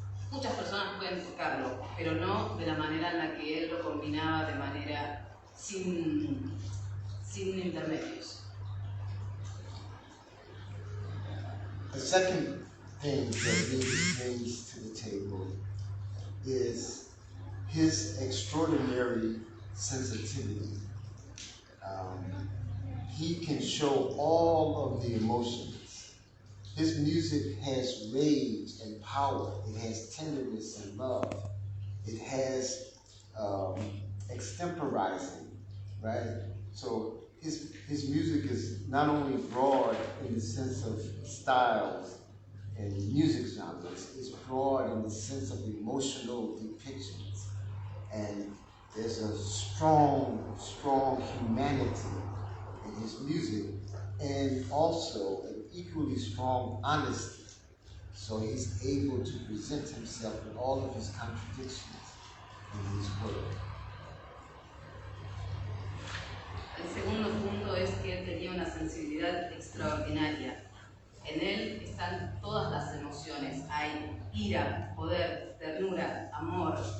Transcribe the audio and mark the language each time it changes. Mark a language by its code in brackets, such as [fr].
[es] Muchas personas pueden tocarlo, pero no de la manera en la que él lo combinaba de manera sin intermedios. [en] The second thing that Mingus brings to the table is his extraordinary sensitivity. He can show all of the emotions. His music has rage and power. It has tenderness and love. It has extemporizing, right? So his music is not only broad in the sense of styles and music genres, it's broad in the sense of emotional depictions. And there's a strong humanity in his music, and also an equally strong honesty. So he's able to present himself with all of his contradictions in his work. [es] El segundo punto es que él tenía una sensibilidad extraordinaria. En él están todas las emociones. Hay ira, poder, ternura, amor.